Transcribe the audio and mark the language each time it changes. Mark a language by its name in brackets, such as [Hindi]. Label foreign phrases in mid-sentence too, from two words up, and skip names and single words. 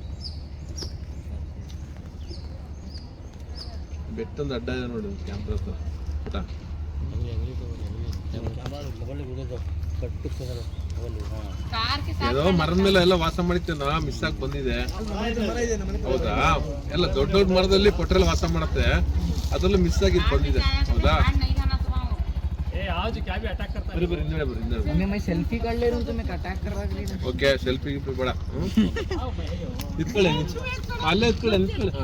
[Kannada] ಬೆಟ್ಟೊಂದು ಅಡ್ಡ ಇದೆ ನೋಡಿ ಕ್ಯಾಮ್ರಾ ಹತ್ರ. ಏನೋ ಮರದ ಮೇಲೆ ಎಲ್ಲ ವಾಸ ಮಾಡಿತ್ತೇನೋ ಮಿಸ್ ಆಗಿ ಬಂದಿದೆ ಹೌದಾ. ಎಲ್ಲ ದೊಡ್ಡ ದೊಡ್ಡ ಮರದಲ್ಲಿ ಪೊಟ್ರೆಲ್ಲ ವಾಸ ಮಾಡುತ್ತೆ, ಅದರಲ್ಲೂ ಮಿಸ್ ಆಗಿದ್ದು ಬಂದಿದೆ ಹೌದಾ. [Hindi] सेल्फी कर ले रहा हूँ तो मैं अटैक कर रहा हूँ. [English] okay selfie [Kannada] ಬೇಡ. ಇಟ್ಕೊಳ್ಳಿ ಅಲ್ಲೇ ಇಟ್ಕೊಳ್ಳಿ.